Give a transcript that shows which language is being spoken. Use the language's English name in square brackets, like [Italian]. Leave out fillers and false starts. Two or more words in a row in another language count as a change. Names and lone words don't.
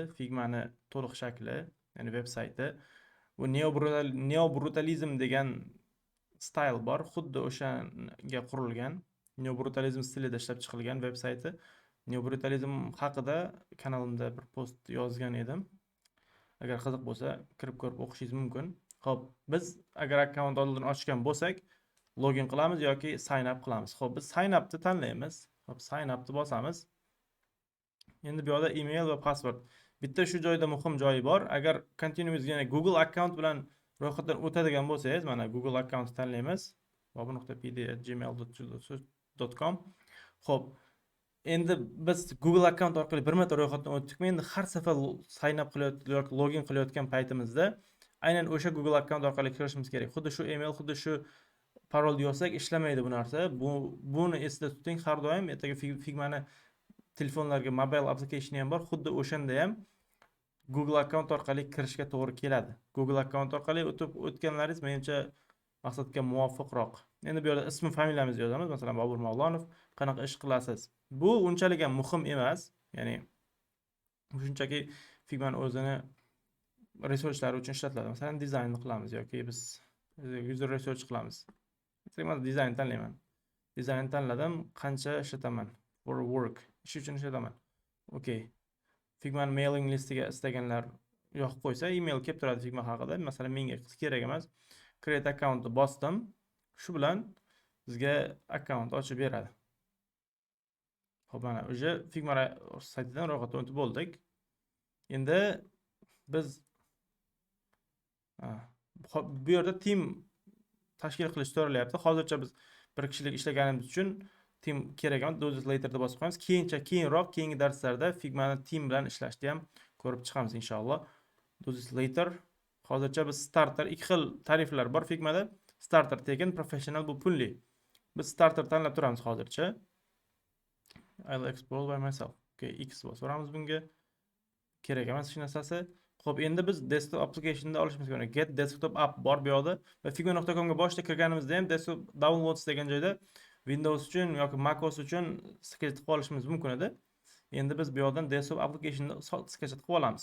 [Uzbek] Figmani to'liq shakli, ya'ni veb sayti. Bu neobrutalizm degan style bor, xuddi o'shanga qurilgan, neobrutalizm stilida ishlab chiqilgan veb sayti. Neobrutalizm haqida kanalimda bir post yozgan edim. Agar qiziq bo'lsa, kirib ko'rib o'qishingiz mumkin. Xo'p, biz agar akkaunt oldin ochgan bo'lsak, login qilamiz yoki [English] sign up [Uzbek] qilamiz. Xo'p, biz sign upni tanlaymiz. Xo'p, sign upni bosamiz. Endi bu yerda email va password. Bitta shu joyda muhim joyi bor. Agar continuous yana Google account bilan ro'yxatdan o'tadigan bo'lsangiz, mana Google account tanlaymiz. bobur.pd@gmail.com. Xo'p, endi biz Google account orqali bir marta ro'yxatdan o'tdikmi, endi har safar [English] sign up [Uzbek] qilayotgan yoki login qilayotgan paytimizda aynan o'sha Google account orqali kirishimiz kerak. Xuddi shu email, xuddi shu parol yozsak ishlamaydi bu narsa. Buni esda tuting har doim. Ertaga Figmani telefonlarga [English] mobile application [Uzbek] ham bor. Xuddi o'shanda ham Google account orqali kirishga to'g'ri keladi. Google account orqali o'tganlaringiz menimcha maqsadga muvofiqroq. Endi bu yerda ism, familiyamizni yozamiz. Masalan, Bobur Mavlonov. Qanaqa ish qilasiz? Bu unchalik ham muhim emas. Ya'ni shunchaki Figma o'zini resurslari uchun ishlatiladi. Masalan, dizaynni qilamiz yoki biz [English] user research [Uzbek] qilamiz. Masalan, dizayn tanlayman. Dizayn tanladim, qancha ishlataman? [English] For work. [Uzbek] Ish uchun ishlataman. Okay. Figma mailing listiga istaganlar yoqib qo'ysa, email kelib turadi Figma haqida. Masalan, menga kerak emas. [English] Create account [Uzbek] bosdim. Shu bilan bizga account ochib beradi. Xo'p, mana o'sha Figma saytidan ro'yxatdan o'tib bo'ldik. Endi biz bu yerda team tashkil qilish so'ralyapti. Hozircha biz bir kishilik ishlaganimiz uchun team kerak emas. [English] Do this later [Uzbek] deb bosib qo'yamiz. Keyinroq keyingi darslarda Figmani team bilan ishlashni ham ko'rib chiqamiz inshaalloh. [English] Do this later. [Uzbek] Hozircha biz starter, ikki xil tariflar bor Figmada. Starter tekin, professional bu pulli. Biz starter tanlab turamiz hozircha. [English] I'll explore by myself. [Uzbek] Okay, X bosamiz bunga. Kerak emas hech narsasi. Xo'p, endi biz desktop applicationda olishimiz kerak. [English] Get desktop app [Uzbek] bor bu yerda va figma.com ga boshida kirganimizda ham [English] desktop downloads [Uzbek] degan joyda Windows uchun yoki macOS uchun sketch qilib olishimiz mumkin edi. Endi biz bu yerdan desktop applicationni sketch qilib olamiz.